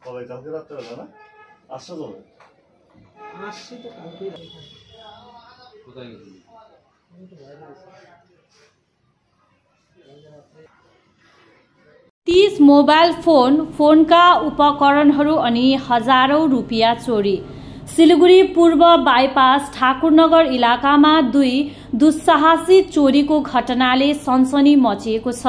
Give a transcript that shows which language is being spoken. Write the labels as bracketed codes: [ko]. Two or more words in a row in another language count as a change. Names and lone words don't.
[bn] কবে কালকে রাত্রেবেলা না আসছে কবে? আসছি তো কালকেই। কোথায় গেছিলি? [ne] तीस मोबाइल फोनका उपकरणहरू अनि हजारौं रुपियाँ चोरी। सिलगढी पूर्व बाइपास ठाकुरनगर इलाकामा दुई दुस्साहसी चोरीको घटनाले सनसनी मचिएको छ।